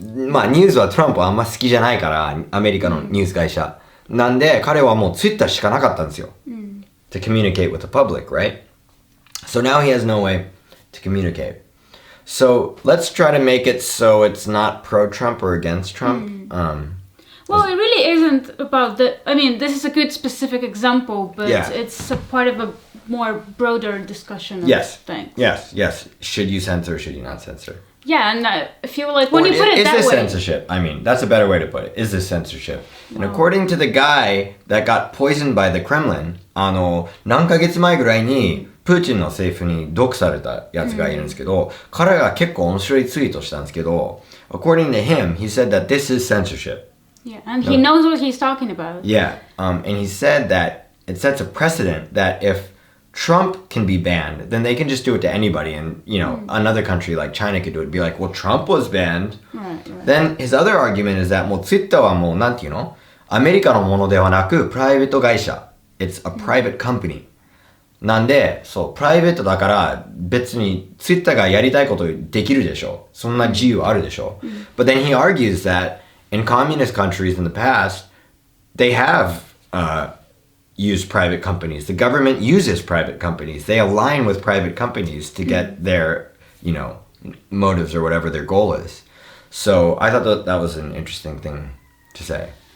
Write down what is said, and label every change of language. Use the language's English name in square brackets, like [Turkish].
[Japanese] まあニュースはトランプはあんま好きじゃないから、アメリカのニュース会社。なんで彼はもうツイッターしかなかったんですよ。 [English] To communicate with the public, right? So now he has no way to communicate. So let's try to make it so it's not pro-Trump or against Trump. Well, it really isn't about I mean, this is a good specific example, but it's a part of a more broader discussion of things. Yes. Should you censor, should you not censor? Yeah, and I feel like when you put it that way... Is this censorship? I mean, that's a better way to put it. Is this censorship? And according to the guy that got poisoned by the Kremlin, [Japanese] 何ヶ月前ぐらいにプーチンの政府に毒されたやつがいるんですけど、彼が結構面白いツイートしたんですけど、 [English] according to him, he said that this is censorship. Yeah, and he knows what he's talking about. Yeah, and he said that it sets a precedent that if Trump can be banned, then they can just do it to anybody. And, another country like China could do it. Be like, well, Trump was banned. Right. Then his other argument is that, [Japanese] もう Twitter はもう、なんていうの？アメリカのものではなく、プライベート会社。 [English] It's a private company. [Japanese] なんで、そう、プライベートだから、別に Twitter がやりたいことできるでしょ。そんな自由あるでしょ。 [English] But then he argues that in communist countries in the past, they have, use private companies. The government uses private companies. They align with private companies to get their, motives or whatever their goal is. So I thought that was an interesting thing to say.